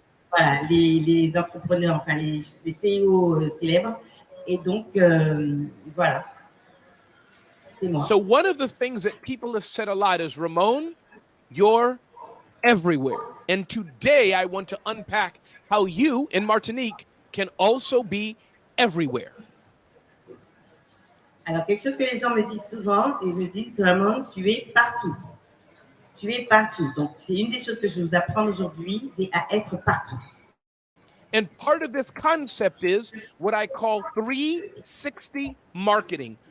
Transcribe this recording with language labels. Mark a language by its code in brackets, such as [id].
[fr] Voilà, les entrepreneurs, enfin les CEO célèbres. Et donc, voilà. C'est moi. [en] So one of the things that people have said a lot is, Ramon, you're everywhere. And today I want to unpack how you in Martinique can also be everywhere. [fr] Alors, quelque chose que les gens me disent souvent, c'est ils me disent, Ramon, tu es partout. Tu es partout. Donc, c'est une des choses que je vais vous apprendre aujourd'hui, c'est à être partout. [en] And part of this concept is what I call 360 marketing.